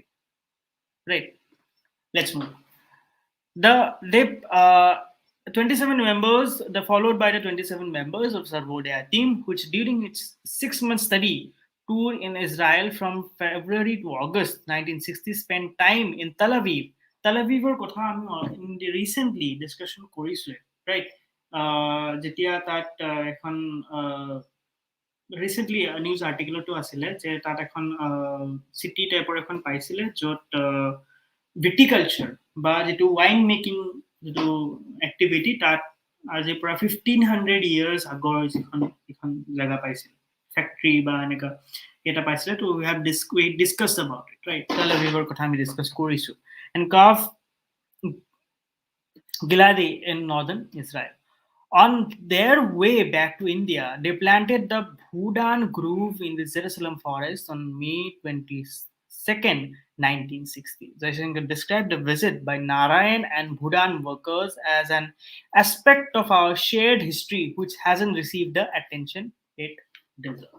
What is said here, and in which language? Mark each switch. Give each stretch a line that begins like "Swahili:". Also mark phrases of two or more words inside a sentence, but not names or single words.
English: Right. Let's move. The 27 members, the followed by the 27 members of Sarvodaya team, which during its 6-month study tour in Israel from February to August 1960 spent time in Tel Aviv.
Assamese: Tel Avivৰ কথা আমি
English: recently discussion
Assamese: কৰিছো, right? যেতিয়া তাত এখন
English: recently news
Assamese: আৰ্টিকেলতো আছিলে যে তাত এখন চিটি টাইপৰ এখন পাইছিলে য'ত ভিটিকালচাৰ বা যিটো
English: wine making
Assamese: যিটো এক্টিভিটি তাত আজিৰ পৰা 1500 years আগৰ এখন জেগা পাইছিল, ফেক্টৰী বা এনেকুৱা এটা পাইছিলে।
English: So we have discussed about it, right?
Assamese: তেল আভিভৰ কথা আমি ডিছকাছ কৰিছোঁ।
English: এণ্ড কাফ Giladi in northern Israel. On their way back to India, they planted the Bhudan Grove in the Jerusalem forest on May 22nd, 1960. Jainshankar described the visit by Narayan and Bhudan workers as an aspect of our shared history which hasn't received the attention it deserves.